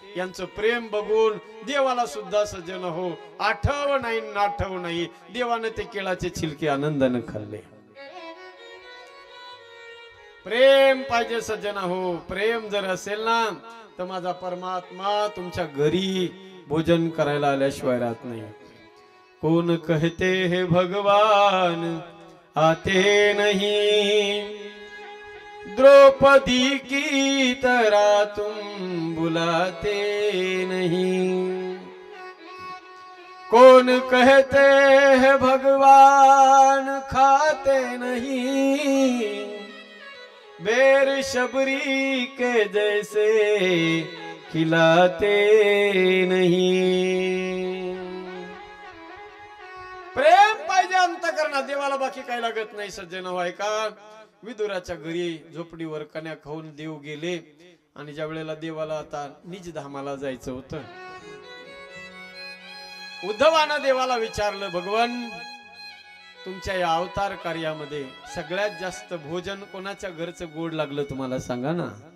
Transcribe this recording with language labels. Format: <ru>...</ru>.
<mr>यांचं प्रेम बघून देवाला सुद्धा सज्जन हो आठव नाही नाठव नाही. देवानं ते केळाचे छिलके आनंदाने खाल्ले. प्रेम पाहिजे सज्जन हो. प्रेम जर असेल ना तर माझा परमात्मा तुमच्या घरी भोजन करायला आल्याशिवाय राहत नाही.</mr> <hi>कोण कहते हे भगवान आते नहीं, द्रौपदी की तरह तुम बुलाते नहीं. कौन कहते हैं भगवान खाते नहीं, बेर शबरी के जैसे खिलाते नहीं.</hi> <mr>प्रेम पाहिजे अंतकरणात. देवाला बाकी काही लागत नाही सज्जन व्हाय का. विदुराच्या घरी झोपडीवर कन्या खाऊन देव गेले आणि ज्या वेळेला देवाला आता निज धामाला जायचं होतं, उद्धवानं देवाला विचारलं, भगवान तुमच्या या अवतार कार्यामध्ये सगळ्यात जास्त भोजन कोणाच्या घरचं गोड लागलं तुम्हाला सांगा ना.</mr>